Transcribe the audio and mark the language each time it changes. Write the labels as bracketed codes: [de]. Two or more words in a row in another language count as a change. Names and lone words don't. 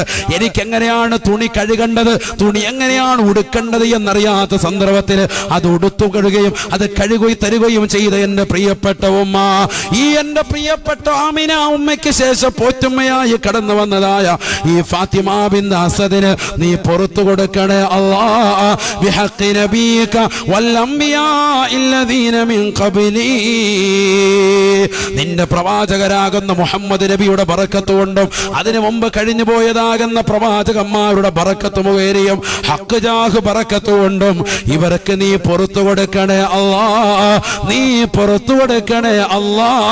[ml] എനിക്കെങ്ങനെയാണ് തുണി കഴുകേണ്ടത്, തുണി എങ്ങനെയാണ് ഉടുക്കേണ്ടത് എന്നറിയാത്ത സന്ദർഭത്തിൽ അത് ഉടുത്തു കഴുകുകയും അത് കഴുകി തരുകയും ചെയ്ത എന്റെ പ്രിയപ്പെട്ട ഉമ്മ. ഈ എന്റെ പ്രിയപ്പെട്ട ആമിന ഉമ്മയ്ക്ക് ശേഷം പോറ്റുമ്മയായി കടന്നു വന്നതായ ഈ ഫാത്തിമ ബിൻത് അസദിന് നീ പുറത്തു കൊടുക്കണേ അല്ലാ, [ar] بحق نبيك والأنبياء الذين من قبلي. [ml] നിന്റെ പ്രവാചകരാകുന്ന മുഹമ്മദ് നബിയുടെ ബറക്കത്ത് കൊണ്ടും അതിനു മുമ്പ് കഴിഞ്ഞു പോയതാകുന്ന പ്രവാചകന്മാരുടെ ബറക്കത്ത് മുഖേനയും ഹഖ് ജാഹ് ബറക്കത്ത് കൊണ്ടും ഇവർക്ക് നീ പുറത്തു കൊടുക്കണേ അല്ലാ, നീ പുറത്തു കൊടുക്കണേ അല്ലാ.